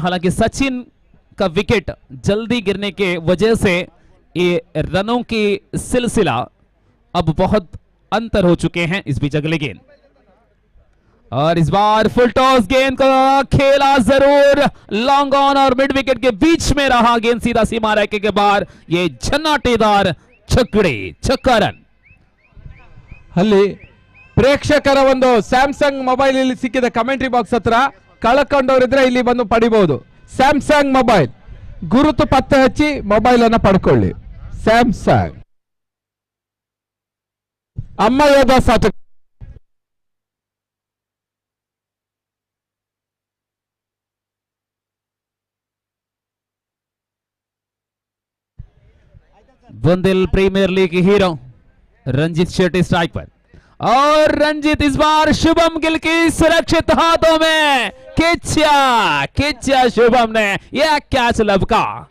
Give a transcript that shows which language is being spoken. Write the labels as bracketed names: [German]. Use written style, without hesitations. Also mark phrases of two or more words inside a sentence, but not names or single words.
[Hindi] हालांकि सचिन का विकेट जल्दी गिरने के वजह से ये रनों की सिलसिला अब बहुत अंतर हो चुके हैं। इस बीच अगले गेंद और इस बार [English] full toss [Hindi] गेंद को खेला जरूर, [English] long on [Hindi] और [English] mid wicket [Hindi] के बीच में रहा गेंद, सीधा सीमा रेखे के बाहर। ये झन्नाटेदार छक्का रन। [Kannada] ಅಲ್ಲಿ ಪ್ರೇಕ್ಷಕರ ಒಂದು ಸ್ಯಾಮ್ಸಂಗ್ ಮೊಬೈಲ್ ಇಲ್ಲಿ ಸಿಕ್ಕಿದೆ [English] commentary box [Kannada] ಹತ್ರ. ಕಳ್ಕೊಂಡವರಿದ್ರೆ ಇಲ್ಲಿ ಬಂದು ಪಡಿಬಹುದು. ಸ್ಯಾಮ್ಸಂಗ್ ಮೊಬೈಲ್ ಗುರುತು ಪತ್ತೆ ಹಚ್ಚಿ ಮೊಬೈಲ್ ಅನ್ನ ಪಡ್ಕೊಳ್ಳಿ. ಸ್ಯಾಮ್ಸಂಗ್ ಅಮ್ಮ ಯೋಧ ಸಾಟ [Hindi] बुंदेल प्रीमियर लीग के हीरो रंजीत शेट्टी स्ट्राइक पर, और रंजीत इस बार शुभम गिल की सुरक्षित हाथों में खिंचा शुभम ने यह कैच लपका.